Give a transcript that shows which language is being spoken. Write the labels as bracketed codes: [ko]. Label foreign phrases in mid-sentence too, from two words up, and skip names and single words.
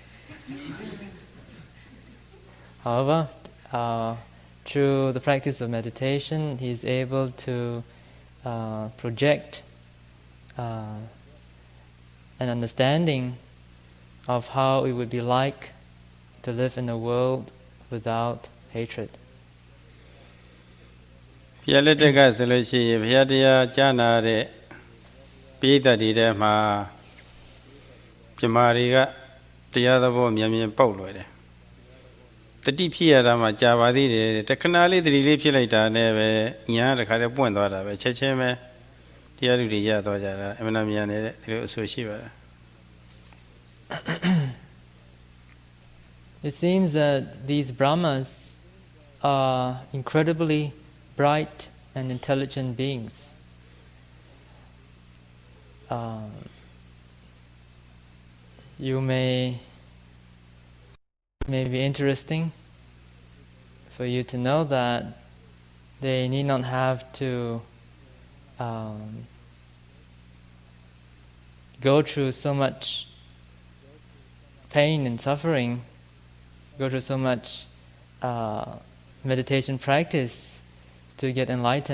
[en] However, through the practice of meditation, he is able to project an understanding of how it would be like to live in a world without hatred. [my] ဘုရားလက်ထက်ကဆိုလို့ရှိရင်ဘုရားတရားကြားနာတဲ့ပိဋကတွေထဲမှာပြမာတွေကတရားသဘောမြန်မြန်ပေါက်လွယ်တယ်တတိဖြစ်ရတာမှကြာပါသေးတယ်တခဏလေးတတိလေးဖြစ်လိုက်တာနဲ့ပဲညာတခါတည်းပွင့်သွားတာပဲချက်ချင်းပဲတရားသူတွေရသွားကြတာအမှန်တမြန်နေတဲ့ဒီလိုအဆိုရှိပါတယ် [en] It seems that these Brahmas are incredibly bright and intelligent beings. You may be interesting for you to know that they need not have to go through so much pain and suffering, go through so much meditation practice to get enlightened.